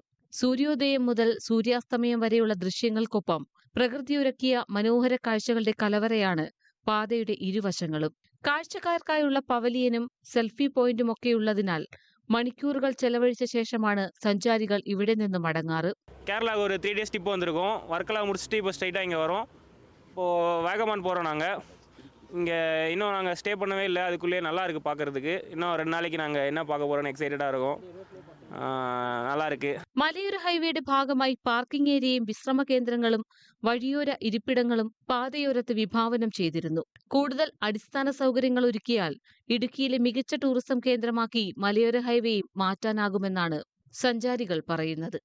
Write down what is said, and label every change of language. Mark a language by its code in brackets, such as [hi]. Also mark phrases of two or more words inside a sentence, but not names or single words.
[ml] സൂര്യോദയം മുതൽ സൂര്യാസ്തമയം വരെയുള്ള ദൃശ്യങ്ങൾക്കൊപ്പം പ്രകൃതിയൊരുക്കിയ മനോഹര കാഴ്ചകളുടെ കലവറയാണ് പാതയുടെ ഇരുവശങ്ങളും. കാഴ്ചക്കാർക്കായുള്ള പവലിയനും സെൽഫി പോയിന്റുമൊക്കെയുള്ളതിനാൽ മണിക്കൂറുകൾ ചെലവഴിച്ച ശേഷമാണ് സഞ്ചാരികൾ ഇവിടെ നിന്ന് മടങ്ങാറ്. [ta] கேரளாவுக்கு ஒரு 3 days ட்ரிப் வந்திருக்கோம். ஒர்க்கெல்லாம் முடிச்சுட்டு இப்போ ஸ்ட்ரைட்டாக இங்கே வரோம். இப்போது வேகமான் போகிறோம். நாங்கள் இங்கே இன்னும் நாங்கள் ஸ்டே பண்ணவே இல்லை. அதுக்குள்ளேயே நல்லா இருக்குது பார்க்குறதுக்கு. இன்னும் 2 நாளைக்கு நாங்கள் என்ன பார்க்க போகிறோன்னு எக்ஸைட்டடாக இருக்கோம். நல்லா இருக்கு. [ml] മലയോര ഹൈവേയുടെ ഭാഗമായി പാർക്കിംഗ് ഏരിയയും വിശ്രമ കേന്ദ്രങ്ങളും വഴിയോര ഇരിപ്പിടങ്ങളും പാതയോരത്ത് വിഭാവനം ചെയ്തിരുന്നു. കൂടുതൽ അടിസ്ഥാന സൗകര്യങ്ങൾ ഒരുക്കിയാൽ ഇടുക്കിയിലെ മികച്ച ടൂറിസം കേന്ദ്രമാക്കി മലയോര ഹൈവേയും മാറ്റാനാകുമെന്നാണ് സഞ്ചാരികൾ പറയുന്നത്.